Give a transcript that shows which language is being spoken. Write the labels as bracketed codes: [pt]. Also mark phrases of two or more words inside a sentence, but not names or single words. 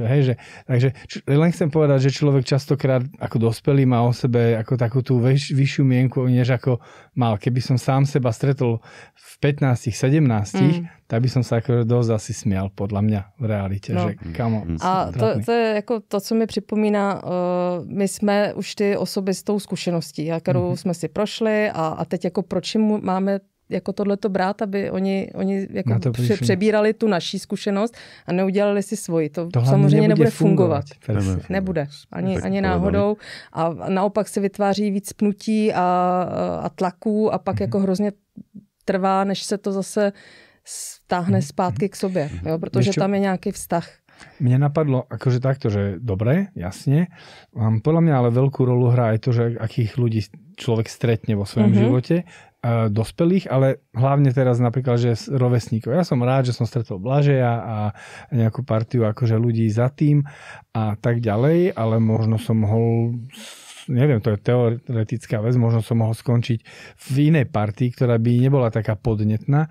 [sk] Hej, že, takže len chcem povedať, že človek častokrát ako dospelý má o sebe ako takú tú vyššiu mienku, než ako mal. Keby som sám seba stretol v 15, 17, tak by som sa ako dosť asi smial, podľa mňa v realite. Že kamo, [cs] a to je jako to, co mi připomíná, my jsme už ty osoby s tou zkušeností, kterou jsme si prošli a teď jako proč jim máme jako tohleto brát, aby oni jako přebírali tu naší zkušenost a neudělali si svoji. To samozřejmě nebude fungovat. Nebude. Ani náhodou. A naopak se vytváří víc pnutí a tlaků a pak jako hrozně trvá, než se to zase stáhne zpátky k sobě. Jo? Protože tam je nějaký vztah. [sk] Mne napadlo akože takto, že dobre, jasne. Podľa mňa ale veľkú rolu hrá aj to, že akých ľudí človek stretne vo svojom živote, dospelých, ale hlavne teraz napríklad, že rovesníkov. Ja som rád, že som stretol Blažeja a nejakú partiu akože ľudí za tým a tak ďalej, ale možno som mohol, neviem, to je teoretická vec, možno som mohol skončiť v inej partii, ktorá by nebola taká podnetná.